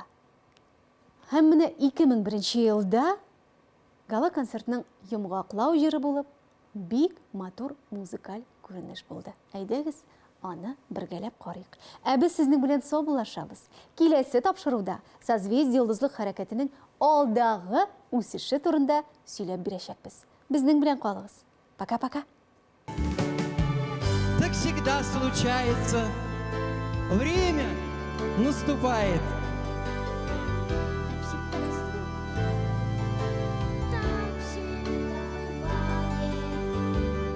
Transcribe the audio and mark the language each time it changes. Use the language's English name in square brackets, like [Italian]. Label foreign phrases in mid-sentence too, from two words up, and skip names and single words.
[Tatar] Һәм менә 2001 елда гала концертның йомгаклау җыры булып бик матур музыкаль күренеш булды. Әйдәгез, аны бергәләп карыйк. Ә без сезнең белән саубуллашабыз. Киләсе тапшыруда Созвездие йолдызлык хәрәкәтенең алдагы үсеше турында сөйләп бирәчәкбез. Безнең белән калыгыз. [Russian] Пока-пока. Так всегда случается. Время наступает. Так всегда бывает.